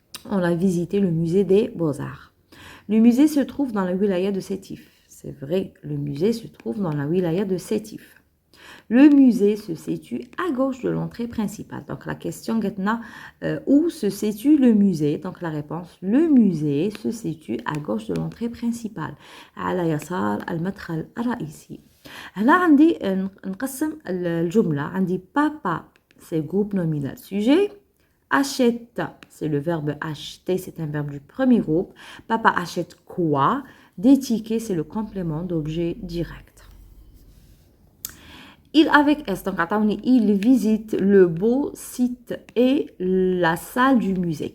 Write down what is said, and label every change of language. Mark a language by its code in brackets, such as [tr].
[fr] On a visité le musée des Beaux-Arts. Le musée se trouve dans la wilaya de Sétif. C'est vrai, le musée se trouve dans la wilaya de Sétif. Le musée se situe à gauche de l'entrée principale. Donc la question est où se situe le musée? Donc la réponse, le musée se situe à gauche de l'entrée principale. [ar] على يسار المدخل الرئيسي. هنا عندي نقسم الجملة. [fr] عندي papa c'est groupe nominal sujet. Achète c'est le verbe acheter, c'est un verbe du premier groupe. Papa achète quoi? Des tickets c'est le complément d'objet direct. Il avec S, donc attendez, il visite le beau site et la salle du musée.